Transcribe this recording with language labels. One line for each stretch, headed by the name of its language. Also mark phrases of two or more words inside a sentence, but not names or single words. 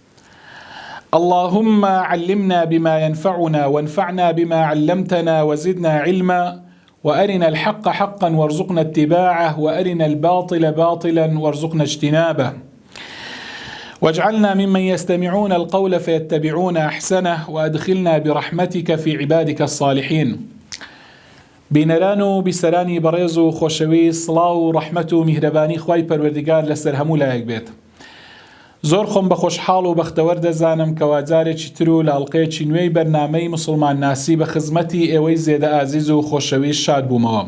Arabic: اللهم علمنا بما ينفعنا وانفعنا بما علمتنا وزدنا علما، وأرنا الحق حقا وارزقنا اتباعه، وأرنا الباطل باطلا وارزقنا اجتنابه، واجعلنا ممن يستمعون القول فيتبعون أحسنه، وأدخلنا برحمتك في عبادك الصالحين.
Central Kurdish: بینەران و بیسەرانی بەڕێز و خۆشەوی سڵاو و ڕەحمەت و میهرەبانی خوای پەروەردگار لەسەر هەموو لایەک بێت. زۆر خۆم بە خۆشحاڵ و بەختەوەر دەزانم کە واجارێکی تر و لە ئەڵقەیەکی نوێی بەرنامەی مسلمان ناسی بە خزمەتی ئێوەی زێدە ئازیز و خۆشەوی شاد بوومەوە.